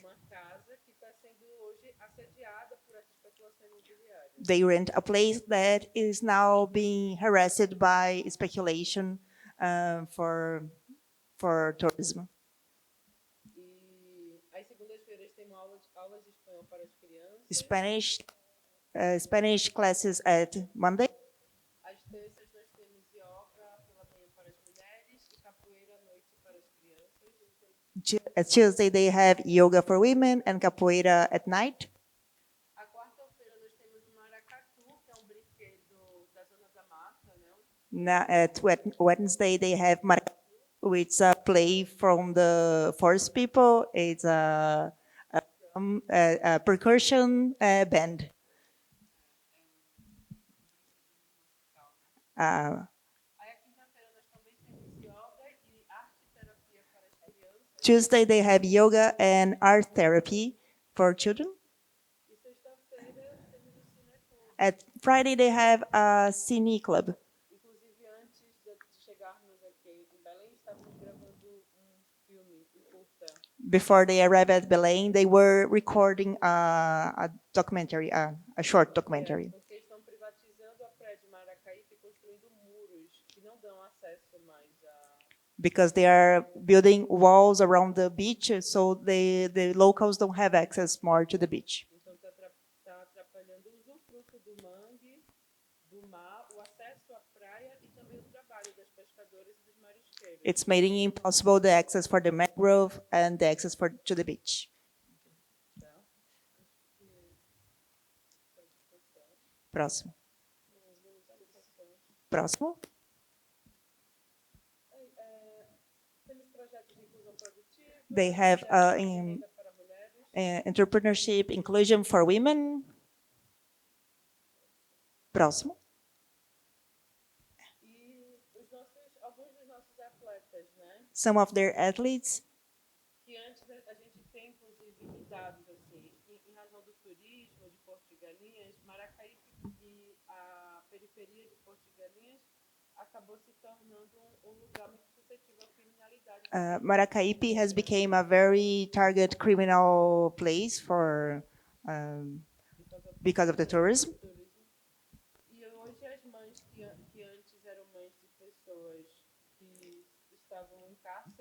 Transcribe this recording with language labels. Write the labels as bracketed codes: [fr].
[pt] uma casa que está sendo hoje assediada por essa especulação imobiliária. [en] They rent a place that is now being harassed by speculation for tourism. [pt] E às segundas-feiras tem aulas de espanhol para as crianças. [en] Spanish classes at Monday. [pt] Às terças nós temos yoga pela manhã para as mulheres e capoeira à noite para as crianças. [en] At Tuesday they have yoga for women and capoeira at night. [pt] A quarta-feira nós temos o maracatu, que é um brinquedo da zona da mata, né? [en] At Wednesday they have maracatu, which is a play from the forest people. It's a percussion band. [pt] Aí a quinta-feira nós também temos yoga e arte terapia para as crianças. [en] Tuesday they have yoga and art therapy for children. [pt] E sexta-feira temos o cineclube. [en] At Friday they have a cine club. [pt] Inclusive, antes de chegarmos aqui em Belém, estávamos gravando filme, curta. [en] Before they arrived at Belém, they were recording a documentary, a short documentary. [pt] Porque estão privatizando a praia de Maracaípe e construindo muros que não dão acesso mais a... [en] Because they are building walls around the beach, so the locals don't have access more to the beach. [pt] Então, está atrapalhando o usufruto do mangue, do mar, o acesso à praia e também o trabalho das pescadoras e dos marisqueiros. [en] It's making impossible the access for the mangrove and the access to the beach. [pt] Tá? Acho que pode passar. Próximo. Aplicações. Próximo. Temos projetos de inclusão produtiva. [en] They have [pt] projetos de renda para mulheres. [en] entrepreneurship, inclusion for women. [pt] Próximo. E alguns dos nossos atletas, né? [en] Some of their athletes, [pt] Que antes a gente tem, inclusive, dados assim, em razão do turismo de Porto de Galinhas, Maracaípe e a periferia de Porto de Galinhas acabou se tornando um lugar muito suscetível à criminalidade. [en] Maracaípe has become a very target criminal place for because of the tourism. [pt] E hoje as mães que antes eram mães de pessoas que estavam em casa